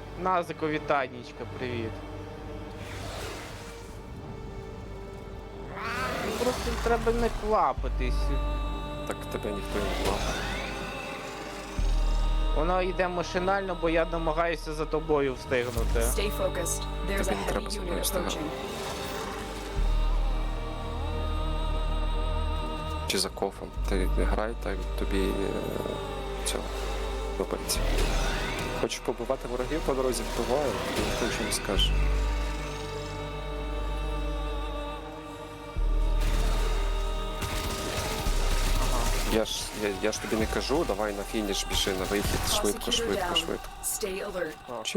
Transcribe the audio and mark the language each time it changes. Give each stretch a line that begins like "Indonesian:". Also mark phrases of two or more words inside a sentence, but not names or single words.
Ukrainian: Назико, вітанічка, привіт. Просто треба не квапитись. Так тебе ніхто не плаває. Воно йде машинально, бо я намагаюся за тобою встигнути.
English: Stay focused. There's a
Ukrainian: Тобі не
English: heavy
Ukrainian: треба за мною
English: unit
Ukrainian: встигати.
English: approaching.
Ukrainian: Чи за кофом. Ти не грай, так тобі цього подобається. Хочеш побивати ворогів по дорозі, вбивай, ніхто нічого не скаже. Я ж тобі не кажу, давай на фініш біжи на вихід, швидко.
English: Prosecutor down. Stay alert.
Ukrainian: Чи?